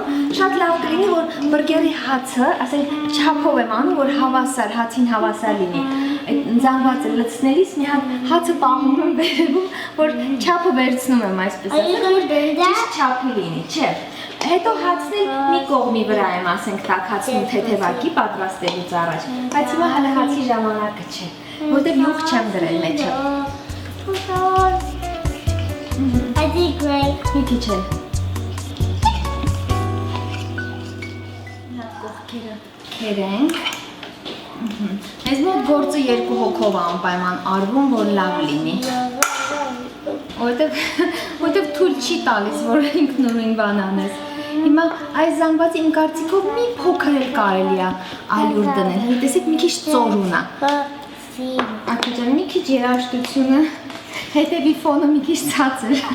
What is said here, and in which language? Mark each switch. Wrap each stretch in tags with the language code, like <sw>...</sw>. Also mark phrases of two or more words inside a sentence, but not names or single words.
<hy>շատ լավ կլինի, որ բուրգերի հացը, ասենք չափով եմ անում, որ հավասար, հացին հավասար լինի։ Այդ զանգվածը լցնելիս մի հատ հացը պահում եմ վերևում, որ չափը վերցնում եմ այսպես ասած։ Ճիշտ չափի լինի, չէ։ Հետո հացն էլ մի կողմի վրա եմ, ասենք, տաքացնում թեթևակի պատրաստելուց առաջ, բայց հիմա հələ հացի ժամանակը չէ, որտեղ յուղ չեմ դրել մեջը։</hy> <en>I did great.</en> <hy>Մի քիչ էլ։ Հատ կողքերը քերենք։ Այս մոտ գործը երկու հոգով է անպայման արվում, որ լավ լինի։ Որտեվ թույլ չի տալիս, որ ինքնուրույն բան անես։ Հիմա այս զանգվածը իմ կարծիքով մի փոքր էլ կարելի է ալյուր դնել, տեսեք մի քիչ ծորուն է։ Ակա ջան, մի քիչ երաժշտությունը, հետևի ֆոնը մի քիչ ցածր։</hy>